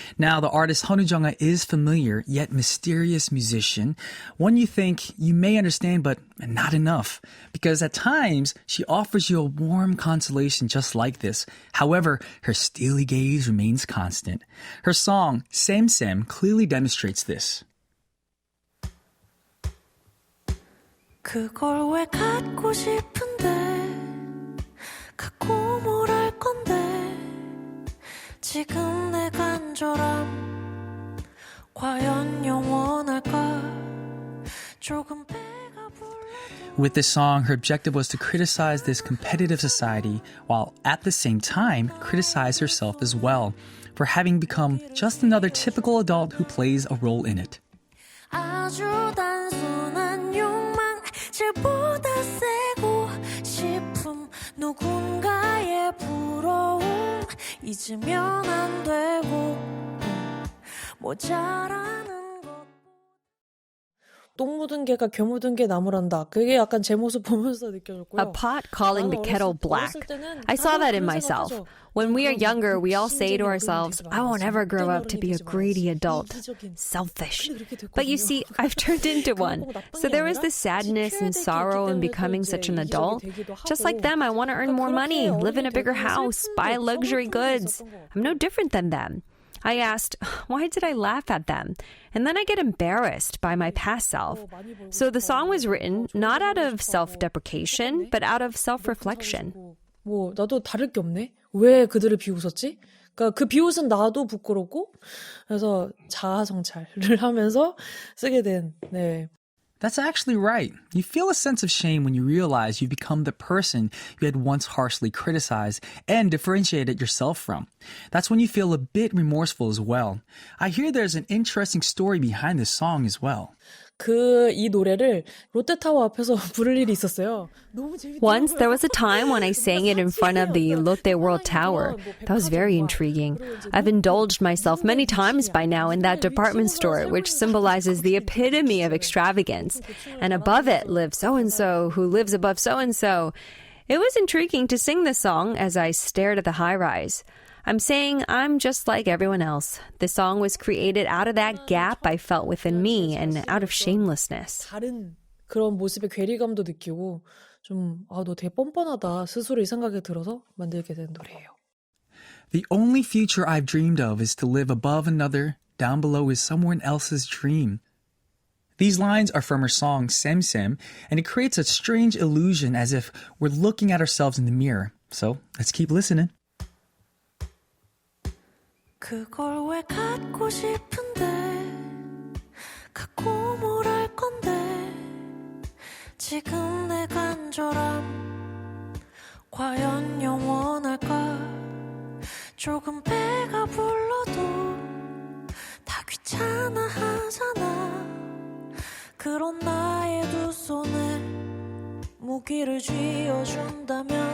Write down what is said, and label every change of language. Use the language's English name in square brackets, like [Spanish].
[English] Now, the artist sunwoojunga is familiar yet mysterious musician, one you think you may understand but not enough, because at times she offers you a warm consolation just like this. However, her steely gaze remains constant. Her song "쌤쌤" clearly demonstrates this. [Korean] 그걸 왜 갖고 싶은데 갖고 뭘 할 건데 지금 내 간절함 과연 영원할까 조금 배가 불러도 [English] With this song, her objective was to criticize this competitive society while at the same time criticize herself as well for having become just another typical adult who plays a role in it. [Korean] 아주 단순한 욕망 질보다 세고 싶음 누군가의 부러움 잊으면 안 되고 모자라는 것 똥 묻은 개가 겨 묻은 개 나무란다. 그게 약간 제 모습 보면서 느껴졌고요. [English] A pot calling the kettle black. I saw that in myself. When we are younger, we all say to ourselves, I won't ever grow up to be a greedy adult. Selfish. But you see, I've turned into one. So there is this sadness and sorrow in becoming such an adult. Just like them, I want to earn more money, live in a bigger house, buy luxury goods. I'm no different than them. I asked, why did I laugh at them? And then I get embarrassed by my past self. So the song was written not out of self-deprecation, but out of self-reflection. [Korean] 뭐 나도 다를 게 없네. 왜 그들을 비웃었지? 그러니까 그 비웃은 나도 부끄럽고 그래서 자아 성찰을 하면서 쓰게 된 네. [English] That's actually right. You feel a sense of shame when you realize you become the person you had once harshly criticized and differentiated yourself from. That's when you feel a bit remorseful as well. I hear there's an interesting story behind this song as well. [Korean] 이 노래를 롯데타워 앞에서 부를 일이 있었어요. 너무 재밌더라고요. [English] Once there was a time when I sang it in front of the Lotte World Tower. That was very intriguing. I've indulged myself many times by now in that department store, which symbolizes the epitome of extravagance. And above it lives so-and-so who lives above so-and-so. It was intriguing to sing this song as I stared at the high-rise. I'm saying I'm just like everyone else. This song was created out of that gap I felt within me and out of shamelessness. [Korean] 다른 그런 모습의 괴리감도 느끼고 좀 너 되게 뻔뻔하다 스스로 이 생각이 들어서 만들게 된 노래예요. [English] The only future I've dreamed of is to live above another, down below is someone else's dream. These lines are from her song 쌤쌤, and it creates a strange illusion as if we're looking at ourselves in the mirror. So let's keep listening. [Korean] 그걸 왜 갖고 싶은데 갖고 뭘 할 건데 지금 내 간절함 과연 영원할까 조금 배가 불러도 다 귀찮아 하잖아 그런 나의 두 손에 무기를 쥐어준다면